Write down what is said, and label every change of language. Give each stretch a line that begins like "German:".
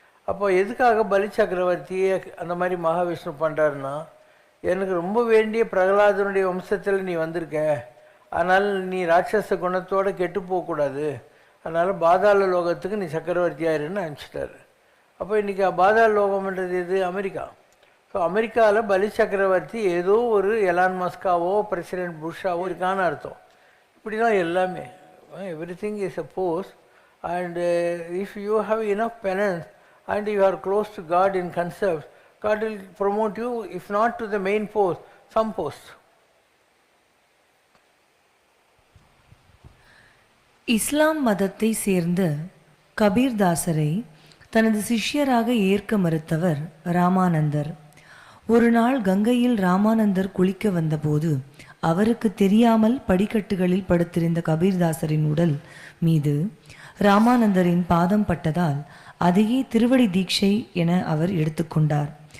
Tamil: அப்போ எதுக்காக பலி சக்கரவர்த்தியை அந்த மாதிரி மகாவிஷ்ணு பண்ணுறாருன்னா, எனக்கு ரொம்ப வேண்டிய பிரகலாதனுடைய வம்சத்தில் நீ வந்திருக்க, அதனால் நீ ராட்சச குணத்தோடு கெட்டு போகக்கூடாது, அதனால் பாதாள லோகத்துக்கு நீ சக்கரவர்த்தியாயிருன்னு அனுப்பிச்சிட்டாரு. அப்போ இன்றைக்கி பாதாள லோகம்ன்றது எது? அமெரிக்கா.
English: so
Tamil: அமெரிக்காவில் பலி சக்கரவர்த்தி ஏதோ ஒரு எலான் மஸ்காவோ பிரசிடென்ட் புஷ்ஷாவோ இருக்கான்னு அர்த்தம். இப்படி தான் எல்லாமே.
English: everything is a post, and if you have enough penance and you are close to God in concept, God will promote you, if not to the main post, some post.
Tamil: இஸ்லாம் மதத்தை சேர்ந்த கபீர்தாசரை தனது சிஷ்யராக ஏற்க மறுத்தவர் ராமானந்தர். ஒரு நாள் கங்கையில் ராமானந்தர் குளிக்க வந்தபோது அவருக்கு தெரியாமல் படிக்கட்டுகளில் படுத்திருந்த கபீர்தாசரின் உடல் மீது ராமானந்தரின் பாதம் பட்டதால் அதையே திருவடி தீட்சை என அவர் எடுத்துக்கொண்டார்.